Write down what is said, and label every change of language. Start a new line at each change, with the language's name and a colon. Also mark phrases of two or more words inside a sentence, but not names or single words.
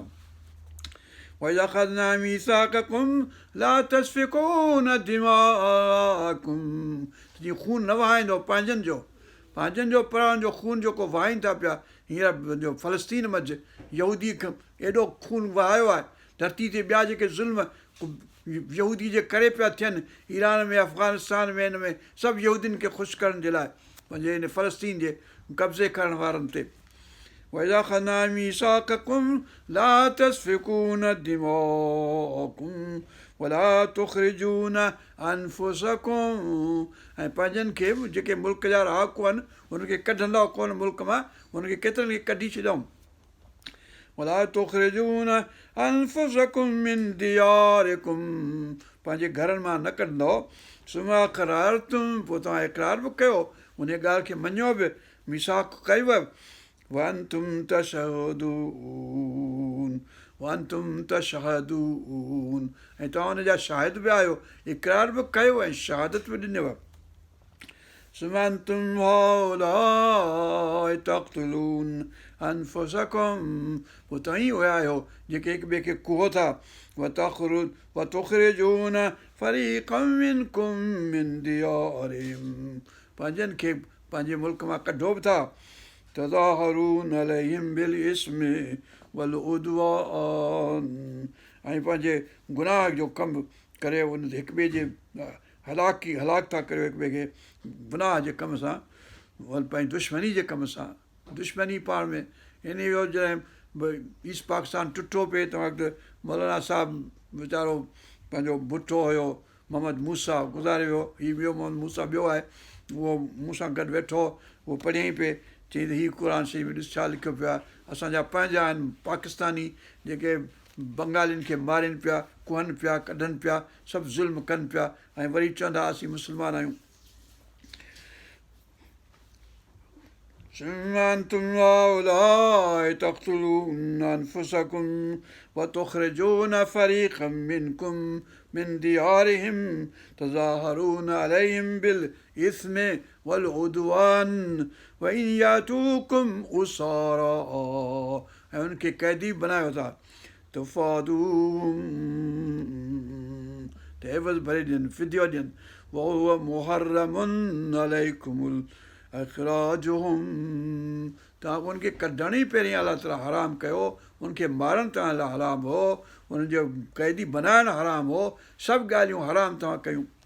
Arabic: وإذ أخذنا ميثاقكم لا تسفكون دماءكم,
Sindhi: जीअं खून न वहाईंदो पंहिंजनि जो पराणनि जो खून जेको वहाइनि था पिया, हींअर जो फ़लस्तीन मंझि यहूदी एॾो खून वहायो आहे धरती ते, ॿिया जेके ज़ुल्म यहूदी जे करे पिया थियनि, ईरान में, अफ़गानिस्तान में, हिन में सभु यहूदियुनि खे ख़ुशि करण जे लाइ, पंहिंजे हिन फ़लस्तीन जे कब्ज़े करण वारनि ते।
Arabic: وإذ أخذنا ميثاقكم لا تسفكون دماءكم ولا تخرجون أنفسكم,
Sindhi: ऐं पंहिंजनि खे बि जेके मुल्क जा रहाकू आहिनि उनखे कढंदव कोन मुल्क मां, उनखे केतिरनि खे कढी छॾियऊं।
Arabic: ولا تخرجون أنفسكم من دياركم,
Sindhi: पंहिंजे घरनि मां न कढंदव।
Arabic: ثم أقررتم,
Sindhi: पोइ तव्हां इक़रार बि कयो, उन ॻाल्हि खे मञियो बि, मीसाक कयुव।
Arabic: وأنتم تشهدون,
Sindhi: ऐं तव्हां हुनजा शाहिद बि आहियो, इक़रार बि कयो ऐं शहादत बि ॾिनव।
Arabic: ثم أنتم هؤلاء تقتلون أنفسكم
Sindhi: पोइ तव्हीं हुया आहियो जेके हिक ॿिए खे कुहो था
Arabic: وتخرجون فريقا منكم من ديارهم
Sindhi: पंहिंजनि खे पंहिंजे मुल्क मां कढो बि था
Arabic: تظاهرون عليهم بالإثم والعدوان
Sindhi: ऐं पंहिंजे गुनाह जो कमु करे उन हिक ॿिए जे हलाक था करियो हिक ॿिए खे गुनाह जे कम सां पंहिंजी दुश्मनी जे कम सां दुश्मनी पाण में इन जो जॾहिं ईस्ट पाकिस्तान टुटो पिए तंहिं वक़्तु मौलाना साहिबु वीचारो पंहिंजो बुठो हुयो मोहम्मद मूसा गुज़ारे वियो हीउ ॿियो मोहम्मद मूसा ॿियो आहे उहो मूं सां गॾु वेठो उहो पढ़ियईं पिए चई त हीउ क़ुर शरीफ़ में ॾिस छा लिखियो पियो आहे असांजा पंहिंजा आहिनि पाकिस्तानी जेके बंगालियुनि खे मारीनि पिया कुहनि पिया कढनि पिया सभु ज़ुल्म कनि पिया ऐं वरी चवंदा असीं मुस्लमान आहियूं
Arabic: ثم أنتم هؤلاء تقتلون أنفسكم وتخرجون فريقا منكم من ديارهم تظاهرون عليهم بالإثم والعدوان وإن يأتوكم أسارى
Sindhi: ऐं उनखे क़ैदी बनायो था
Arabic: तफ़ादूहुम
Sindhi: त एवज़ भरे ॾियनि फिदियो ॾियनि
Arabic: وهو محرم عليكم إخراجهم
Sindhi: तव्हां उनखे कढण ई पहिरीं अलाह ताला हराम कयो उनखे मारणु तव्हां लाइ हराम हो उनजो क़ैदी बनाइणु हराम हो सभु ॻाल्हियूं हराम तव्हां कयूं